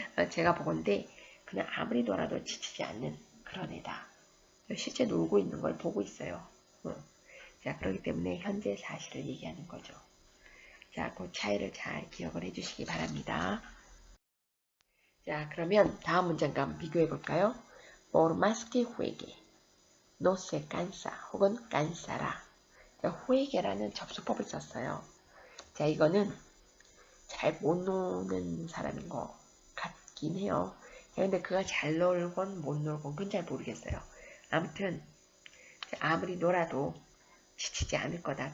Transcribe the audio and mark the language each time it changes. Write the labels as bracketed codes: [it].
[ko] 제가 보건데 그는 아무리 놀아도 지치지 않는 그런 애다. 실제 놀고 있는 걸 보고 있어요. 자, 그렇기 때문에 현재 사실을 얘기하는 거죠. 자, 그 차이를 잘 기억을 해주시기 바랍니다. 자, 그러면 다음 문장과 한번 비교해 볼까요? [es] Por más que juegue, no se cansa [ko] 혹은 [es] cansará. [ko] 자, juegue라는 접수법을 썼어요. 자, 이거는 잘 못 노는 사람인 것 같긴 해요. 근데 그가 잘 놀건 못 놀건 그건 잘 모르겠어요. 아무튼 아무리 놀아도 지치지 않을 거다.